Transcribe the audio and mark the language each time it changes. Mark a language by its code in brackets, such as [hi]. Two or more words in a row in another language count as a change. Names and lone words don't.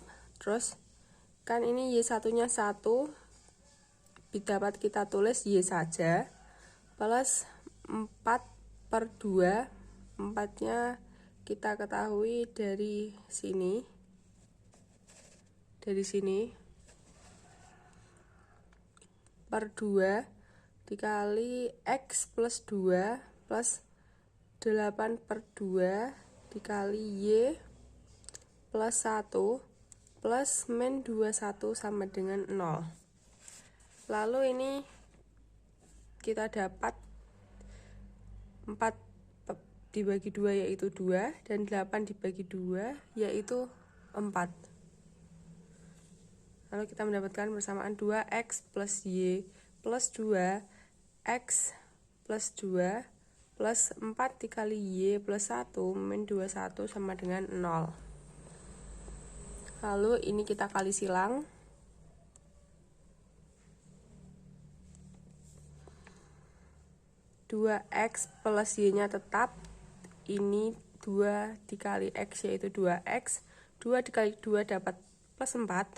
[id] Terus kan ini y1 nya 1, dapat kita tulis y saja, plus 4 per 2, 4 nya kita ketahui dari sini, per 2 dikali x plus 2 plus 8 per 2 dikali y plus 1 plus min 21 sama dengan 0. Lalu ini kita dapat 4 dibagi 2 yaitu 2 dan 8 dibagi 2 yaitu 4. Lalu kita mendapatkan persamaan 2x plus y plus 2 x plus 2 plus 4 dikali y plus 1 min 21 sama dengan 0. Lalu ini kita kali silang. Dua x plus y nya tetap, ini 2 dikali x yaitu 2x 2 dikali 2 dapat plus 4.